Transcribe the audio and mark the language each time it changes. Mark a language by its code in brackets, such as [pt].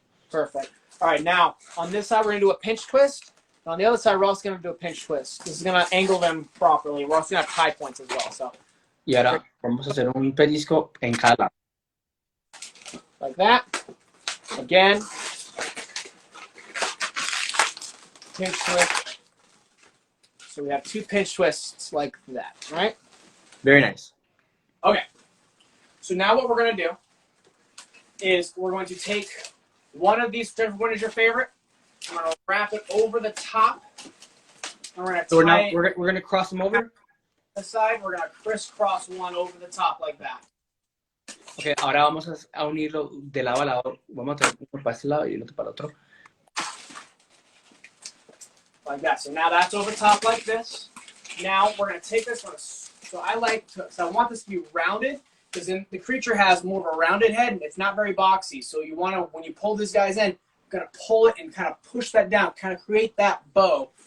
[en] Perfect. All right, now on this side we're going to do a pinch twist. On the other side we're also going to do a pinch twist. This is going to angle them properly. We're also going to have tie points as well. So. [es] Y ahora vamos a hacer un pellizco en cada lado. [en] Like that. Again. Pinch twist. So we have 2 pinch twists like that, right? Very nice. Okay. So now what we're going to do is we're going to take one of these, whichever one is your favorite. I'm going to wrap it over the top. And we're going to tie it we're going to cross them over. the side. We're going to crisscross one over the top like that. [es] Okay, ahora vamos a unirlo de lado a lado. Vamos a traer uno para este lado y el otro para el otro. [en] Like that. So now that's over top like this. Now we're going to take this one. So I want this to be rounded because the creature has more of a rounded head and it's not very boxy. So you want to, when you pull these guys in, you're going to pull it and kind of push that down, kind of create that bow.